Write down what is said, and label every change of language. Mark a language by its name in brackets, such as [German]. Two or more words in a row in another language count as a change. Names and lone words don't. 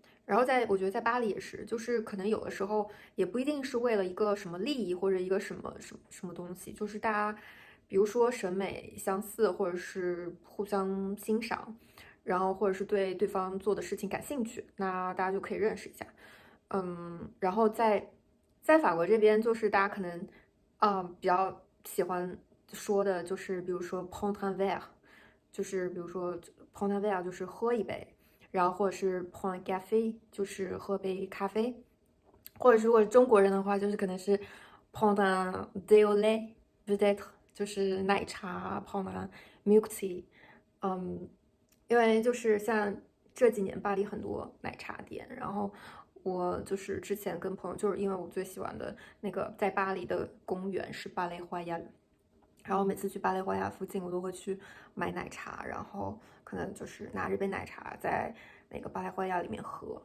[Chinese] 然后我觉得在巴黎也是，就是可能有的时候也不一定是为了一个什么利益或者一个什么东西，就是大家比如说审美相似，或者是互相欣赏，然后或者是对对方做的事情感兴趣，那大家就可以认识一下。然后在法国这边，就是大家可能比较喜欢说的就是比如说 [French] prendre un verre， [Chinese] 就是比如说 [French] prendre un verre [Chinese] 就是喝一杯。然后或者是 [French] prendre un café [Chinese] 就是喝杯咖啡，或者如果是中国人的话，就是可能是 [French] prendre un thé au lait peut-être [Chinese] 就是奶茶 [French] prendre un [English] milk tea。 [Chinese] 因为就是像这几年巴黎很多奶茶店，然后我就是之前跟朋友，就是因为我最喜欢的那个在巴黎的公园是巴黎花园，然后每次去巴黎花园附近，我都会去买奶茶，然后可能就是拿着杯奶茶在那个巴拉圭亚里面喝。